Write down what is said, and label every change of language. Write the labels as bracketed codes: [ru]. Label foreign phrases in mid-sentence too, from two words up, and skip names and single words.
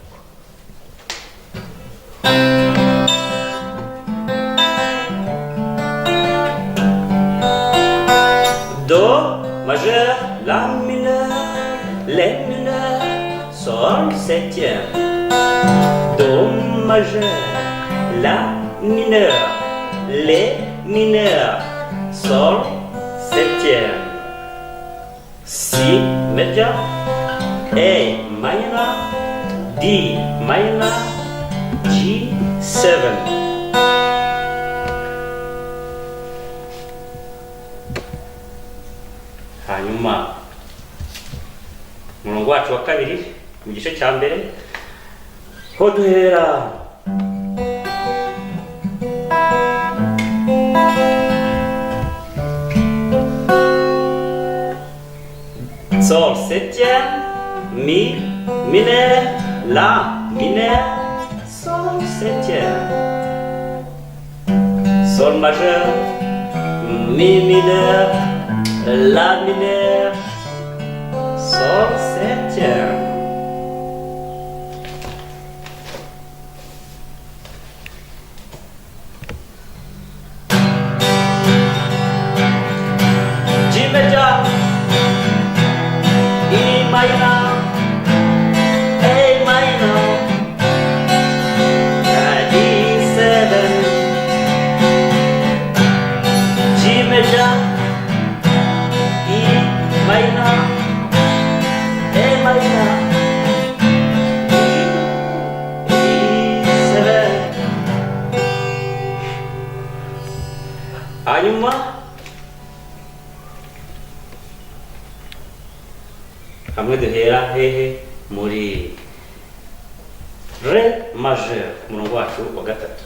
[fr] Do majeur, la mineur, lé mineur, sol septième. Do majeur, la mineur, lé mineur, sol septième. Si majeur, [en] A minor, D minor, G7. [rw] Hanyuma umurongo wacu wa kabiri mu gice cya mbere ho duhera [fr] sol septième, mi mineur, la mineur, sol septième, sol majeur, mi mineur, la mineur, sol septième. [en] G major, E minor, A minor, D7, G major, minor, A minor, E7. [rw] Hanyuma hamwe duhera hehe muri [fr] re majeur, [rw] umurongo wacu wa gatatu.